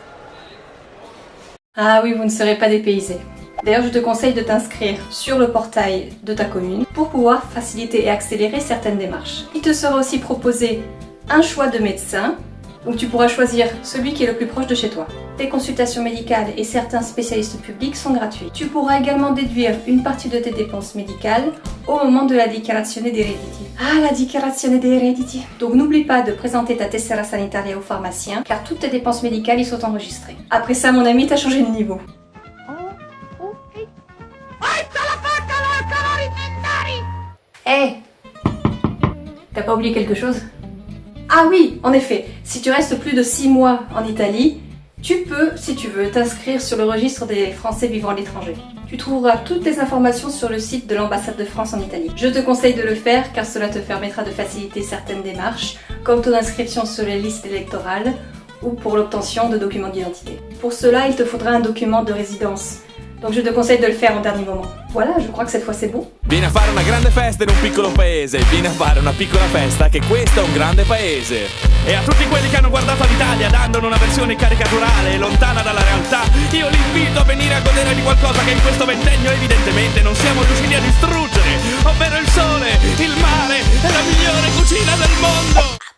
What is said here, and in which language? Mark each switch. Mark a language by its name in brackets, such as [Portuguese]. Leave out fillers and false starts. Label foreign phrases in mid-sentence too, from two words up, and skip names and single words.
[French] Ah oui, vous ne serez pas dépaysé. D'ailleurs, je te conseille de t'inscrire sur le portail de ta commune pour pouvoir faciliter et accélérer certaines démarches. Il te sera aussi proposé un choix de médecin, donc tu pourras choisir celui qui est le plus proche de chez toi. Tes consultations médicales et certains spécialistes publics sont gratuits. Tu pourras également déduire une partie de tes dépenses médicales au moment de la [Italian] dichiarazione dei redditi. Ah, la dichiarazione dei redditi. [French] Donc n'oublie pas de présenter ta [Italian] tessera sanitaria [French] au pharmacien, car toutes tes dépenses médicales y sont enregistrées. Après ça, mon ami, t'as changé de niveau. Hé, t'as pas oublié quelque chose? Ah oui, en effet, si tu restes plus de 6 mois en Italie, tu peux, si tu veux, t'inscrire sur le registre des Français vivant à l'étranger. Tu trouveras toutes les informations sur le site de l'ambassade de France en Italie. Je te conseille de le faire car cela te permettra de faciliter certaines démarches, comme ton inscription sur les listes électorales ou pour l'obtention de documents d'identité. Pour cela, il te faudra un document de résidence. Donc je te conseille de le faire en dernier moment. Voilà, je crois que cette fois c'est bon. [Italian] Vieni a fare una grande festa in un piccolo paese, vieni a fare una piccola festa, che questo è un grande paese. E a tutti quelli che hanno guardato l'Italia dandone una versione caricaturale, lontana dalla realtà, io li invito a venire a godere di qualcosa che in questo ventennio evidentemente non siamo riusciti a distruggere, ovvero il sole, il mare e la migliore cucina del mondo!